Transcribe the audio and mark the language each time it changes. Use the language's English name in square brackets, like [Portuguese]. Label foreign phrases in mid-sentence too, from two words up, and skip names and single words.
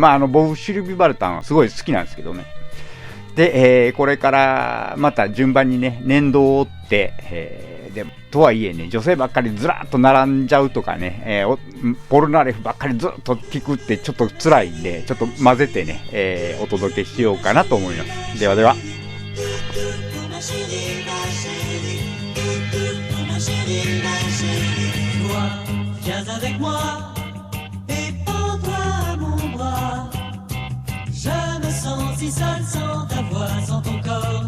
[Japanese] 僕シルビー・バルタンはすごい好きなんですけどね。で、これからまた順番にね年度を追って、でとはいえね女性ばっかりずらっと並んじゃうとかね、ポルナレフばっかりずっと聞くってちょっと辛いんで、ちょっと混ぜてね、お届けしようかなと思います。ではでは。 [French] Viens avec moi et prends-toi mon bras. Je me sens si seul sans ta voix, sans ton corps.